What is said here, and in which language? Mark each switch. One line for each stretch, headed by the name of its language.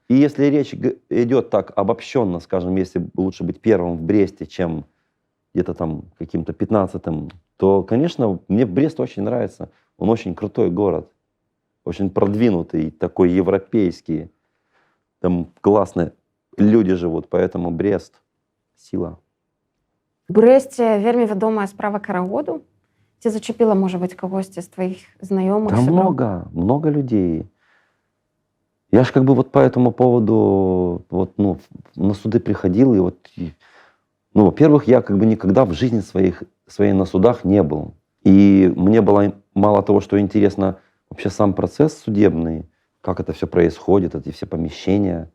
Russian: И если речь идет так обобщенно, скажем, если лучше быть первым в Бресте, чем где-то там каким-то 15-м, то, конечно, мне Брест очень нравится. Он очень крутой город, очень продвинутый, такой европейский. Там классные люди живут, поэтому Брест — сила.
Belarusian: У Брэсце вельмі вядомая справа карагоду. Ці зачапіла, можа быць, кагосьці з тваіх знаёмых?
Russian: Да
Belarusian: сяброў?
Russian: много людей. Я ж как бы вот по этому поводу вот, ну, на суды приходил, и вот, ну, во-первых, я как бы никогда в жизни своей на судах не был. И мне было мало того, что интересно вообще сам процесс судебный, как это все происходит, эти все помещения.